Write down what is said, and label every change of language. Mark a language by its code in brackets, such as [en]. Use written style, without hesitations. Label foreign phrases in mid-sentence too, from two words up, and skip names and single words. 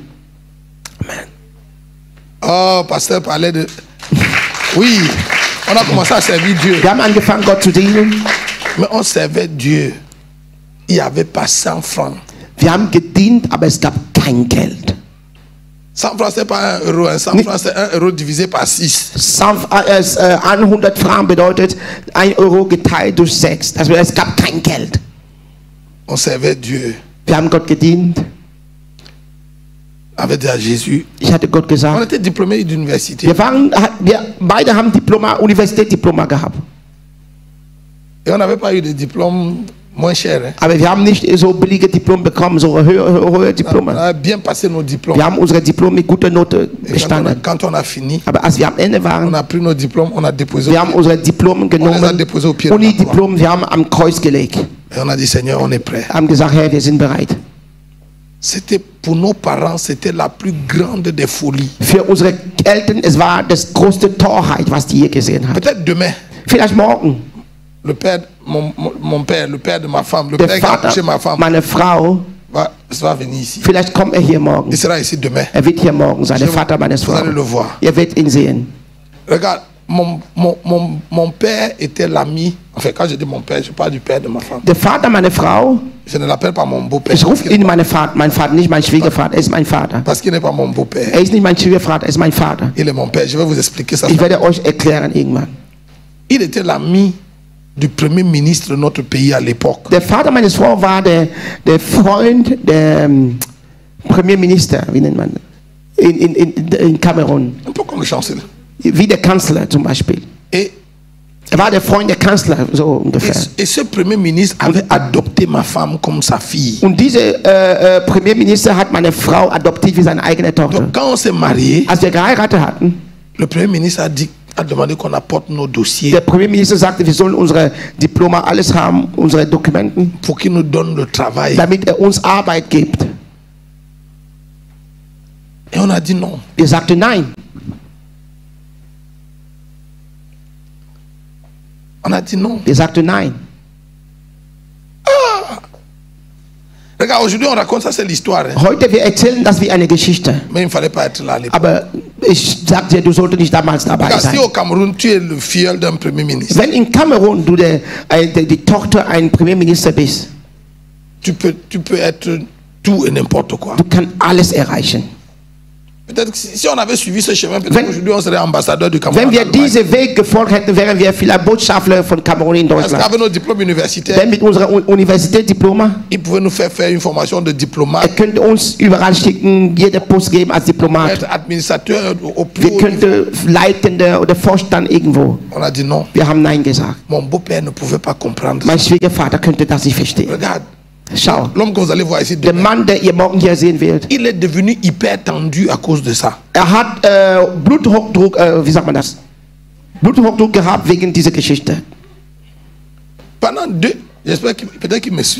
[fr] Amen. Oh, pasteur parlait de. Oui, on a commencé à servir Dieu. [de] Wir haben angefangen, Gott zu dienen. [fr] Mais on servait Dieu. Il n'y avait pas 100 francs. [de] Wir haben gedient, aber es gab kein Geld. [fr] 100 francs, c'est pas 1 euro. 100 francs, c'est 1 euro divisé par 6. [de] 100 Franken bedeutet 1 Euro geteilt durch 6. Also es gab kein Geld. [fr] On servait Dieu. [de] Wir haben Gott gedient. [fr] Avec à Jésus. [de] Ich hatte Gott gesagt. [fr] On était diplômés d'université. [de] Wir beide haben Universitätsdiploma gehabt. [fr] Et on n'avait pas eu de diplôme moins cher. Hein? [de] Aber wir haben nicht so billige Diplome bekommen, so hohe Diplome. [fr] On a bien passé nos diplômes. [de] Wir haben unsere Diplome mit guter Note bestanden. [fr] Quand on a fini, [de] aber als wir am Ende waren, [fr] on a pris nos diplômes, on a déposé. [de] Wir haben unsere Diplome genommen, Uni-Diplom, wir haben am Kreuz gelegt. [fr] Et on a dit, Seigneur, on est prêt. [de] Haben gesagt, Herr, wir sind bereit. [fr] C'était pour nos parents, c'était la plus grande des folies. [de] Für unsere Eltern, es war das größte Torheit, was die je gesehen haben. [fr] Peut-être demain. [de] Vielleicht morgen. [fr] Le père, mon père, le père de ma femme, le père qui a accouché ma femme. [de] Meine Frau. [fr] Va venir ici. [de] Vielleicht kommt hier morgen. [fr] Il sera ici demain. [de] Wird hier morgen sein, der Vater meines Frau. [fr] Vous allez le voir. [de] Ihr werdet ihn sehen. [fr] Regarde, mon père était l'ami. Enfin, quand je dis mon père, je parle du père de ma femme. [de] Der Vater meiner Frau. [fr] Je ne l'appelle pas mon beau-père. [de] Ich rufe ihn mein Vater, nicht mein Schwiegervater. Er ist mein Vater. [fr] Parce qu'il n'est pas mon beau-père. [de] Er ist nicht mein Schwiegervater, er ist mein Vater. [fr] Il est mon père. Je vais vous expliquer ça. [de] Ich werde euch erklären irgendwann. [fr] Il était l'ami du premier ministre de notre pays à l'époque. [de] Der Vater meines Frau war der Freund der Premierminister, wie nennt man, in Kamerun. [fr] Un peu comme le chancelier. [de] Wie der Kanzler zum Beispiel. [fr] Et [de] war der Freund der Kanzler, so ungefähr. [fr] Et ce Premier ministre avait adopté ma femme comme sa fille. [de] Und dieser Premierminister hat meine Frau adoptiert wie seine eigene Tochter. [fr] Donc quand on s'est marié, [de] als wir geheiratet hatten, [fr] le Premier ministre a demandé qu'on apporte nos dossiers. [de] Der Premierminister sagte, wir sollen unsere Diplome, alles haben, unsere Dokumenten, [fr] pour qu'il nous donne le travail. [de] Damit uns Arbeit gibt. [fr] Et on a dit non. [de] Wir sagten nein. [fr] On a dit non. [de] Wir sagten nein. [fr] Ah. Regarde, aujourd'hui on raconte ça, c'est l'histoire. Hein. [de] Heute wir erzählen das wie eine Geschichte. [fr] Mais il ne fallait pas être là. [de] Aber ich sagte, du solltest nicht damals dabei sein. [fr] Si au Cameroun tu es le filleul d'un Premier ministre. [de] Wenn in Kamerun du die Tochter eines Premierministers bist, [fr] tu peux être tout et n'importe quoi. [de] Du kannst alles erreichen. [fr] Peut-être que si on avait suivi ce chemin, peut-être aujourd'hui on serait ambassadeur du Cameroun. [de] Wenn wir diesen Weg gefolgt hätten, wären wir vielleicht Botschafter von Kamerun in Deutschland. [fr] Parce qu'avec nos diplômes universitaires, [de] denn mit unserer Universitätsdiploma, [fr] il pouvait nous faire une formation de diplomate. [de] Könnte uns überall schicken, jeder Post geben als Diplomat. [fr] Être administrateur au plus [de] wir könnten Leitende oder Vorstand irgendwo. [fr] On a dit non. [de] Wir haben nein gesagt. [fr] Mon beau-père ne pouvait pas comprendre. [de] Mein Schwiegervater könnte das nicht verstehen. [fr] Regarde. [de] Schau, [fr] l'homme que vous allez voir ici [de] der Mann, der ihr morgen hier sehen werdet, [fr] il est devenu hyper tendu à cause de ça. [de] Hat Bluthochdruck, wie sagt man das? Bluthochdruck gehabt wegen dieser Geschichte. [fr] Pendant j'espère peut-être qu'il me suit.